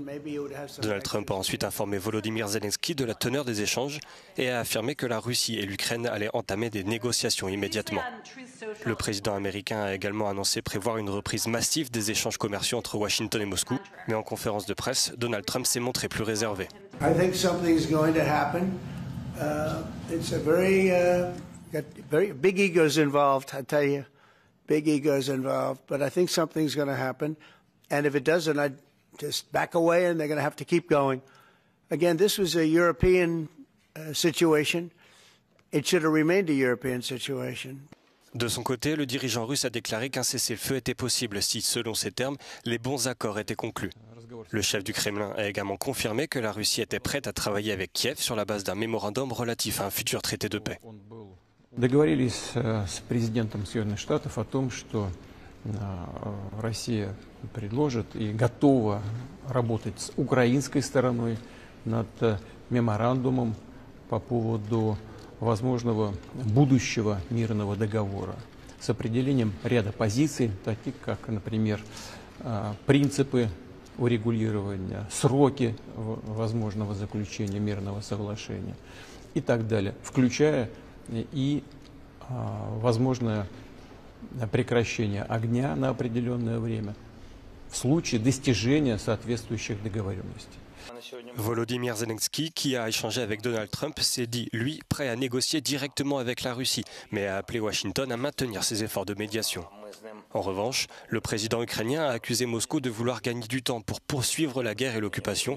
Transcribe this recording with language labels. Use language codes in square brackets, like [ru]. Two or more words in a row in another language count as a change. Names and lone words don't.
[fr] Donald Trump a ensuite informé Volodymyr Zelensky de la teneur des échanges et a affirmé que la Russie et l'Ukraine allaient entamer des négociations immédiatement. Le président américain a également annoncé prévoir une reprise massive des échanges commerciaux entre Washington et Moscou, mais en conférence de presse, Donald Trump s'est montré plus réservé. [en] I think something's going to happen. It's a very big egos involved, I tell you. Big egos involved, but I think something's going to happen. And if it doesn't, I'd just back away and they're going to have to keep going. Again, this was a European situation. It should have remained a European situation. [fr] De son côté, le dirigeant russe a déclaré qu'un cessez-le-feu était possible si, selon ses termes, les bons accords étaient conclus. Le chef du Kremlin a également confirmé que la Russie était prête à travailler avec Kiev sur la base d'un mémorandum relatif à un futur traité de paix. [ru] Договорились с президентом Соединенных Штатов о том, что Россия предложит и готова работать с украинской стороной над меморандумом по поводу возможного будущего мирного договора с определением ряда позиций, таких как, например, принципы урегулирования, сроки возможного заключения мирного соглашения и так далее, включая и возможное прекращение огня на определенное время в случае достижения соответствующих договоренностей. [fr] Volodymyr Zelensky, qui a échangé avec Donald Trump, s'est dit, lui, prêt à négocier directement avec la Russie, mais a appelé Washington à maintenir ses efforts de médiation. En revanche, le président ukrainien a accusé Moscou de vouloir gagner du temps pour poursuivre la guerre et l'occupation.